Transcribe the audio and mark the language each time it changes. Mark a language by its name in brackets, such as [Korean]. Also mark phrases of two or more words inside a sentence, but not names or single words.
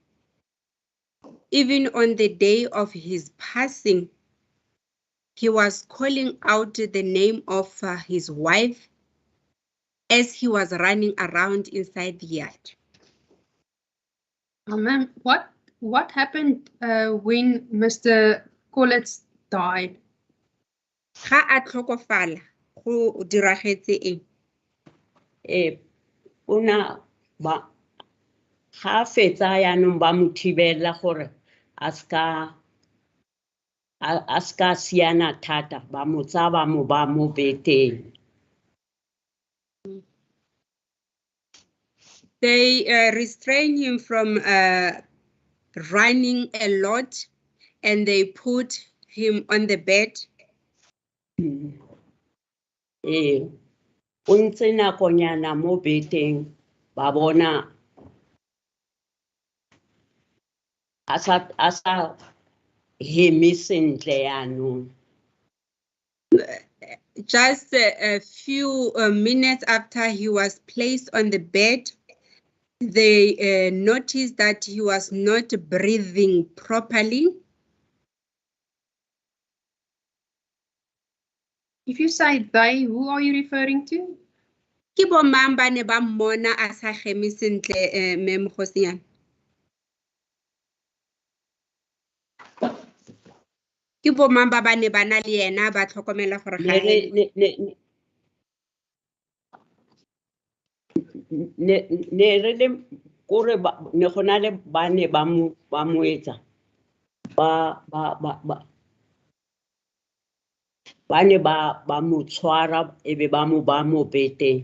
[English] Even on the day of his passing, he was calling out the name of his wife as he was running around inside the yard. Ma'am, what happened when Mr. Collins died? [Tswana] Ga a tlhokofala go diragetse eng? Una ba ga fetsa yaanong ba mo thibela gore a ska siana thata ba mo tsaya ba mo beteng. [English] They restrain him from running a lot, and they put him on the bed. [Tswana] O ntse nakonyana mo beteng ba bona a sa heme sentle yaanong. [English] Just a few minutes after he was placed on the bed, they noticed that he was not breathing properly. If you say they, who are you referring to? [Tswana] Ke bo mang ba ne ba mmona a sa heme sentle, Ma'am Kgosinyana? Ke bo mang ba ne ba na le yena ba tlhokomela gore ga ne re le kore ne gona le ba ne ba mo etsa ba ne ba mo tshwara ebe ba mo beteng.